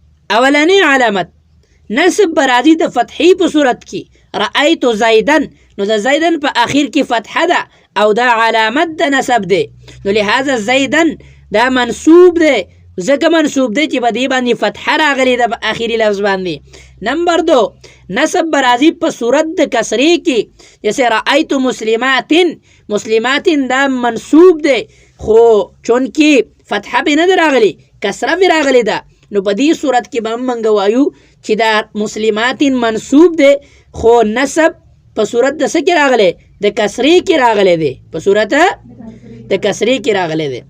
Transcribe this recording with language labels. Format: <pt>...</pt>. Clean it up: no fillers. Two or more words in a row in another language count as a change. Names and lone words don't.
<ps>اولنی علامت نصب برازی د فتحی په صورت کی</ps> <ar>رأیت زیدن</ar> <ps>نو د زیدن په آخر کی فتحه ده او دا علامت د نصب ده نو لہذا زیدن دا منصوب ده ځکه منصوب ده چې په دې باندې فتحه راغلی ده په آخري لفظ باندې. نمبر 2 نصب برازی په صورت د کسری کی جیسے</ps> <ar>رأیت مسلمات</ar> <ps>دا منصوب ده خو چونکی فتحه به نه راغلی کسره به راغلی ده نو په دې صورت کې به موږ وایو چې دا مسلمات منصوب ده خو نصب په صورت د څه کې راغلی د کسری کې راغلی دی په صورت د کسری کې راغلی دی.</ps>